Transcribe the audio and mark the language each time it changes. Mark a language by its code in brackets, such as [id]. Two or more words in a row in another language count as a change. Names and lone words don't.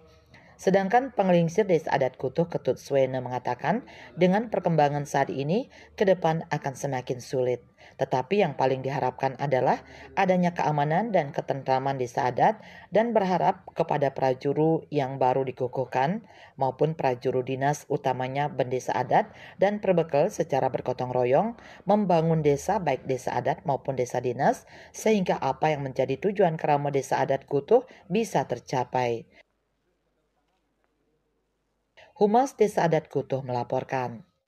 [id] Sedangkan pengelingsir Desa Adat Kutuh Ketut Swene mengatakan dengan perkembangan saat ini ke depan akan semakin sulit. Tetapi yang paling diharapkan adalah adanya keamanan dan ketentraman desa adat dan berharap kepada prajuru yang baru dikukuhkan maupun prajuru dinas utamanya bendesa adat dan perbekal secara bergotong royong membangun desa baik desa adat maupun desa dinas sehingga apa yang menjadi tujuan kerama Desa Adat Kutuh bisa tercapai. Humas Desa Adat Kutuh melaporkan.